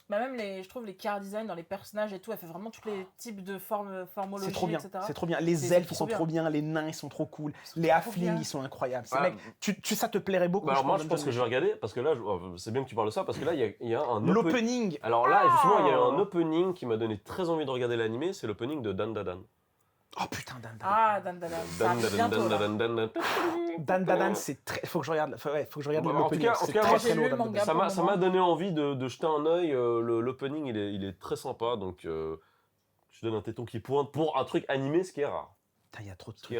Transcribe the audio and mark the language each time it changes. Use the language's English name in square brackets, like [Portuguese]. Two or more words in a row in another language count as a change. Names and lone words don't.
[French] Bah même je trouve les [English] car design [French] dans les personnages et tout, elle fait vraiment tous les types de formologie, C'est trop bien, etc. c'est trop bien. Les C'est elfes, ils trop sont bien. trop bien, les nains, ils sont trop cool, sont les trop halflings, bien. ils sont incroyables. Ces Ah, mecs, ça te plairait beaucoup. Bah alors moi, je Dungeon pense que je vais regarder, parce que là, c'est bien que tu parles de ça, parce que là, il y a un opening. L'opening, Alors là, justement, il y a Ah. un opening qui m'a donné très envie de regarder l'animé, c'est l'opening de Dan Dadan. oh putain, Dan Dan. Ah, Dan Dan Dan. Ça arrive bientôt, là. Dan Dan, c'est très. Faut que je regarde. Faut que je regarde Bah, en l'opening. tout cas, C'est moi, très j'ai très lu lourd, le Dan Dan. manga. Ça pour le m'a moment. donné envie de jeter un œil. L'opening, il est très sympa, donc je donne un téton qui pointe pour un truc animé, ce qui est rare. Putain, il y a trop de Qui trucs